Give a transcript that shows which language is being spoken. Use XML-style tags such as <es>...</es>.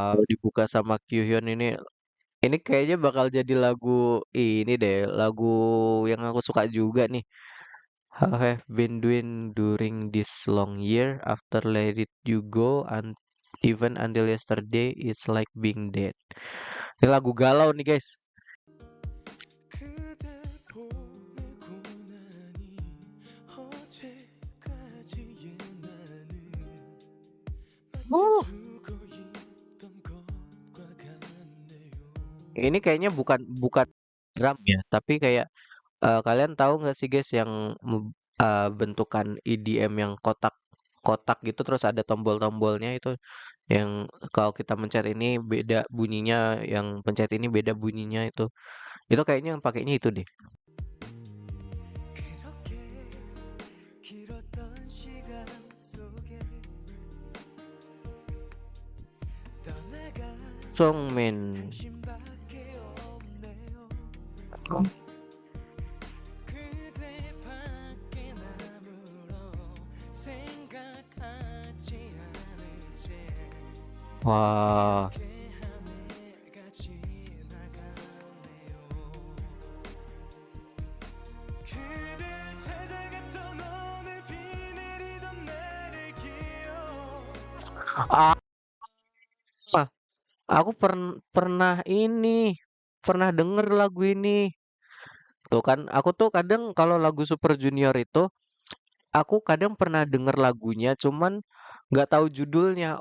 <id>dibuka sama Kyuhyun ini kayaknya bakal jadi lagu ini deh, lagu yang aku suka juga nih.</id> <en>How have been doing during this long year after let it you go and even until yesterday it's like being dead.</en> <id>Ini lagu galau nih guys.</id> <ko>그댈 보내고 나니 어제까지의 나는 마치 Uh, 죽어 있던 것과 같네요.</ko> <id>ini kayaknya bukan bukan drum ya, tapi kayak kalian tahu nggak sih guys yang bentukan EDM yang kotak-kotak gitu terus ada tombol-tombolnya itu yang kalau kita mencet ini beda bunyinya, yang pencet ini beda bunyinya itu. Itu kayaknya yang pakainya itu deh.</id> <ko>그렇게 길었던 시간 속에 떠나간 Songmin. 당신밖에 없네요. 그대밖에 남으로 생각하지 않은 채 Wah, 이렇게 한 해가 지나가네요. 그댈 찾아갔던 어느 비 내리던 날의 기억</ko> <id>ah, aku pernah pernah denger lagu ini. Tuh kan, aku tuh kadang kalau lagu Super Junior itu, aku kadang pernah denger lagunya, cuman nggak tahu judulnya.</id>